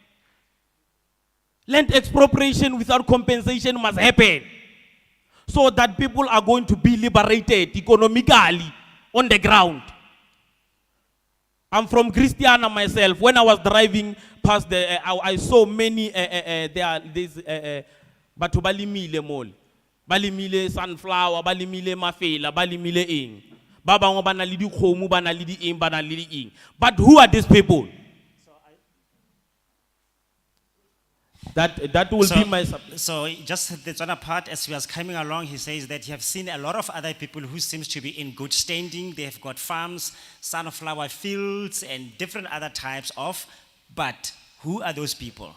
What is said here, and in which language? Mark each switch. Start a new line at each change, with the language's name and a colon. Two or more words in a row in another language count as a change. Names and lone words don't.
English: Land expropriation without compensation must happen, so that people are going to be liberated economically on the ground. I'm from Christiana myself. When I was driving past I saw many
Tswana: batho ba limile mole, ba limile sunflower, ba limile mafela, ba limile eng. Ba bangwe ba na le dikgomo, ba na le di eng, ba na le di eng.
English: But who are these people? That will be my So just the other part, as he was coming along, he says that you have seen a lot of other people who seems to be in good standing. They have got farms, sunflower fields, and different other types of, but who are those people?